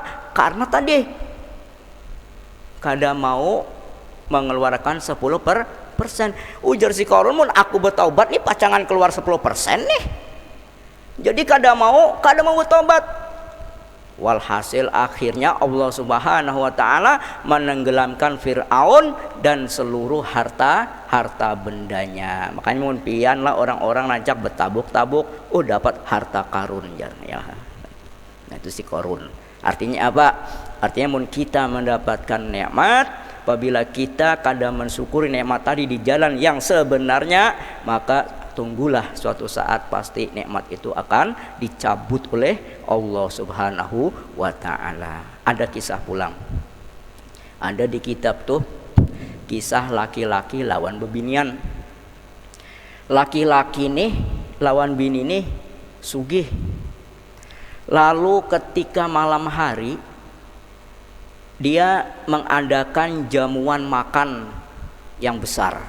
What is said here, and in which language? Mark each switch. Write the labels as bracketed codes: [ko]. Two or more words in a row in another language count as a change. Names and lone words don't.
[id] Karena tadi kada mau mengeluarkan 10%. [bjn] Ujar si korun, "Mun aku bertaubat nih pacangan keluar 10% nih. [id] Jadi kada mau bertobat." Walhasil akhirnya [ar] الله سبحانه وتعالى [id] menenggelamkan Firaun dan seluruh harta bendanya. [bjn] Makanya mun pian lah orang-orang nancak bertabuk-tabuk, dapat harta karun ya. [id] Nah, itu si korun. Artinya apa? Artinya mun kita mendapatkan nikmat, apabila kita kada mensyukuri nikmat tadi di jalan yang sebenarnya, maka tunggulah suatu saat pasti nikmat itu akan dicabut oleh [ar] الله سبحانه وتعالى. [bjn] Ada kisah pulang. Ada di kitab tuh kisah laki-laki lawan bebinian. Laki-laki nih lawan bini nih sugih. [id] Lalu ketika malam hari dia mengadakan jamuan makan yang besar.